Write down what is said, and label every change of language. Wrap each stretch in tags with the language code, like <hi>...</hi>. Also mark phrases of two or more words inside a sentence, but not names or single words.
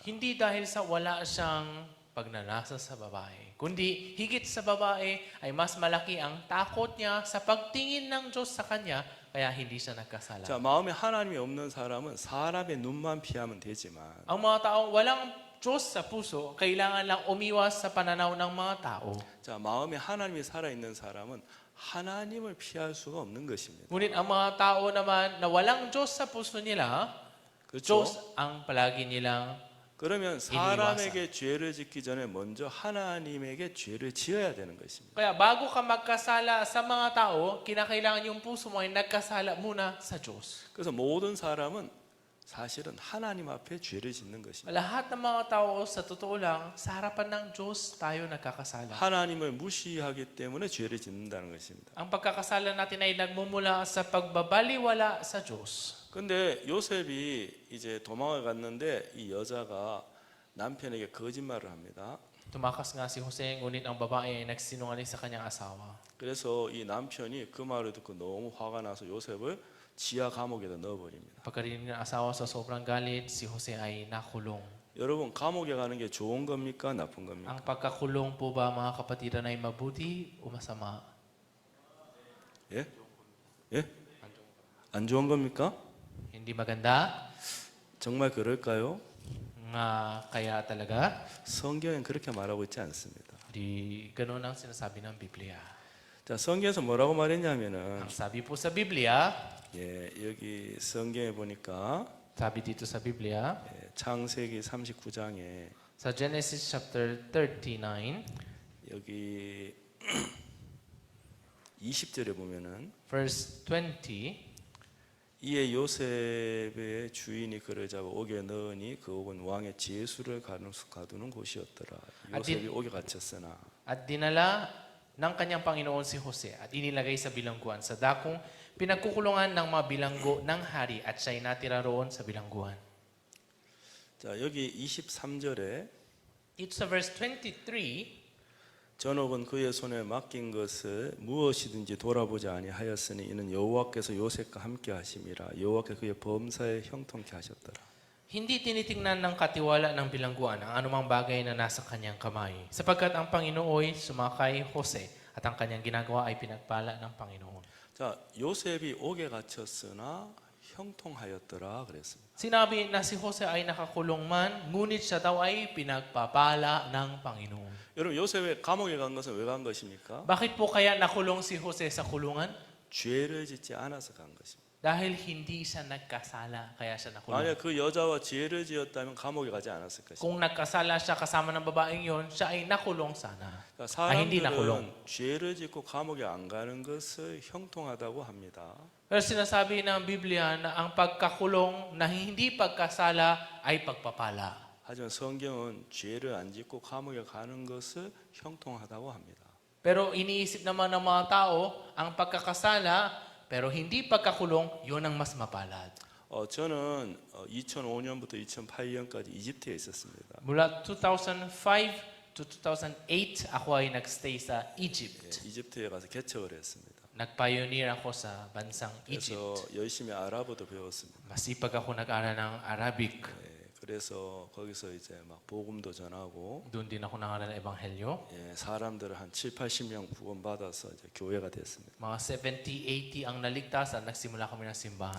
<tl>Hindi dahil sa wala siyang pagnanasa sa babae, kundi higit sa babae ay mas malaki ang takot niya sa pagtingin ng Diyos sa kanya, kaya hindi siya nagkasala.</tl> <ko>자, 마음에 하나님이 없는 사람은 사람의 눈만 피하면 되지만</ko> <tl>Ang mga taong walang Diyos sa puso, kailangan lang umiwas sa pananaw ng mga tao.</tl> <ko>자, 마음에 하나님이 살아 있는 사람은 하나님을 피할 수가 없는 것입니다.</ko> <tl>Ngunit ang mga tao naman na walang Diyos sa puso nila,</tl> <ko>그렇죠?</ko> <tl>Diyos ang palagi nilang</tl> <ko>그러면 사람에게 죄를 짓기 전에 먼저 하나님에게 죄를 지어야 되는 것입니다.</ko> <tl>Kaya bago ka magkasala sa mga tao, kinakailangan yung puso mo ay nagkasala muna sa Diyos.</tl> <ko>그래서 모든 사람은 사실은 하나님 앞에 죄를 짓는 것입니다.</ko> <tl>Lahat ng mga tao, sa totoo lang, sa harapan ng Diyos tayo nagkakasala.</tl> <ko>하나님을 무시하기 때문에 죄를 짓는다는 것입니다.</ko> <tl>Ang pagkakasala natin ay nagmumula sa pagbabaliwala sa Diyos.</tl> <ko>근데 요셉이 이제 도망을 갔는데 이 여자가 남편에게 거짓말을 합니다.</ko> <tl>Tumakas nga si Jose, ngunit ang babae ay nagsinungaling sa kanyang asawa.</tl> <ko>그래서 이 남편이 그 말을 듣고 너무 화가 나서 요셉을 지하 감옥에다 넣어버립니다.</ko> <tl>Pagkarinig ng asawa sa sobrang galit, si Jose ay nakulong.</tl> <ko>여러분 감옥에 가는 게 좋은 겁니까 나쁜 겁니까?</ko> <tl>Ang pagkakulong po ba mga kapatiran ay mabuti o masama?</tl> <ko>예? 예? 안 좋은 겁니까?</ko> <tl>Hindi maganda?</tl> <ko>정말 그럴까요?</ko> <tl>Kaya talaga?</tl> <ko>성경엔 그렇게 말하고 있지 않습니다.</ko> <tl>Di ganun ang sinasabi ng Biblia.</tl> <ko>자, 성경에서 뭐라고 말했냐면은</ko> <tl>Ang sabi po sa Biblia,</tl> <ko>예, 여기 성경에 보니까</ko> <tl>sabi dito sa Biblia,</tl> <ko>예, 창세기 39장에</ko> <tl>sa Genesis chapter 39,</tl> <ko>여기 20절에 보면은</ko> <en>verse 20,</en> <ko>이에 요셉의 주인이 그를 잡아 옥에 넣으니 그 옥은 왕의 제수를 가두는 곳이었더라. 요셉이 옥에 갇혔으나</ko> <tl>at dinala ng kanyang Panginoon si Jose at inilagay sa bilangguan sa dakong pinagkukulungan ng mga bilanggo ng hari at siya'y natira roon sa bilangguan.</tl> <ko>자, 여기 23절에</ko> <tl>Dito sa verse 23,</tl> <ko>전옥은 그의 손에 맡긴 것을 무엇이든지 돌아보지 아니하였으니 이는 여호와께서 요셉과 함께 하심이라. 여호와께서 그의 범사에 형통케 하셨더라.</ko> <tl>hindi tinitingnan ng katiwala ng bilangguan ang anumang bagay na nasa kanyang kamay, sapagkat ang Panginooy sumakay Jose at ang kanyang ginagawa ay pinagpala ng Panginoon.</tl> <ko>자, 요셉이 옥에 갇혔으나 형통하였더라 그랬습니다.</ko> <tl>Sinabi na si Jose ay nakakulong man, ngunit siya daw ay pinagpapala ng Panginoon.</tl> <ko>여러분 요셉이 감옥에 간 것은 왜 간 것입니까?</ko> <tl>Bakit po kaya nakulong si Jose sa kulungan?</tl> <ko>죄를 짓지 않아서 간 것입니다.</ko> <tl>Dahil hindi siya nagkasala, kaya siya nakulong.</tl> <ko>만약 그 여자와 죄를 지었다면 감옥에 가지 않았을 것입니다.</ko> <tl>Kung nagkasala siya kasama ng babaeng yon, siya ay nakulong sana.</tl> <ko>그러니까</ko> <tl>Ay hindi nakulong.</tl> <ko>사람들은 죄를 짓고 감옥에 안 가는 것을 형통하다고 합니다.</ko> <tl>Pero sinasabi ng Biblia na ang pagkakulong na hindi pagkasala ay pagpapala.</tl> <ko>하지만 성경은 죄를 안 짓고 감옥에 가는 것을 형통하다고 합니다.</ko> <tl>Pero iniisip naman ng mga tao, ang pagkakasala pero hindi pagkakulong, yun ang mas mapalad.</tl> <ko>저는 2005년부터 2008년까지 이집트에 있었습니다.</ko> <tl>Mula 2005 to 2008, ako ay nagstay sa</tl> <ko>예,</ko> <tl>Egypt.</tl> <ko>이집트에 가서 개척을 했습니다.</ko> <tl>Nag-pioneer ako sa bansang</tl> <ko>그래서</ko> <tl>Egypt.</tl> <ko>열심히 아랍어도 배웠습니다.</ko> <tl>Masipag ako nag-aral ng Arabic.</tl> <ko>예, 그래서 거기서 이제 막 복음도 전하고</ko> <tl>Doon din ako nang-aral ng Ebanghelyo.</tl> <ko>예, 사람들을 한 7, 80명 구원받아서 이제 교회가 됐습니다.</ko> <tl>Mga 70, 80 ang naligtasan, nagsimula kami ng simbahan.</tl>